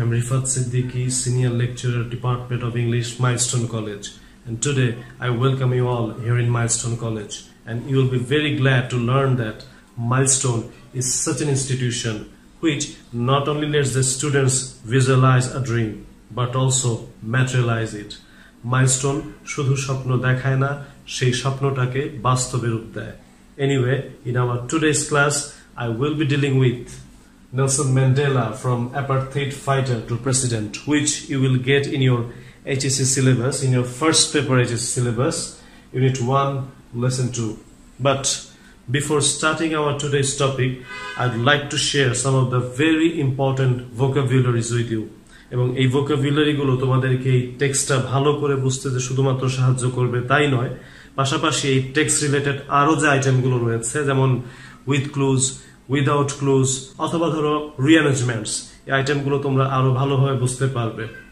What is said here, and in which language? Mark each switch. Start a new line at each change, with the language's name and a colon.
English: I'm Rifat Siddiqui, Senior Lecturer, Department of English, Milestone College. And today, I welcome you all here in Milestone College. And you will be very glad to learn that Milestone is such an institution which not only lets the students visualize a dream, but also materialize it.
Bangla: Milestone শুধু স্বপ্ন দেখায় না, সেই স্বপ্নটাকে বাস্তবে রূপ দেয়.
English: Anyway, in our today's class, I will be dealing with Nelson Mandela from apartheid fighter to president, which you will get in your HSC syllabus, in your first paper HSC syllabus, unit 1, lesson 2. But before starting our today's topic, I'd like to share some of the very important vocabularies with you.
Bangla: এবং এই vocabularyগুলো তোমাদেরকে এই টেক্সটটা ভালো করে বুঝতে যে শুধুমাত্র সাহায্য করবে তাই নয়, পাশাপাশি এই টেক্সট রিলেটেড আরো যে আইটেমগুলো রয়েছে যেমন উইথ ক্লুজ, উইদাউট ক্লুজ অথবা ধরো রিঅ্যারেঞ্জমেন্টস, এই আইটেমগুলো তোমরা আরো ভালোভাবে বুঝতে পারবে।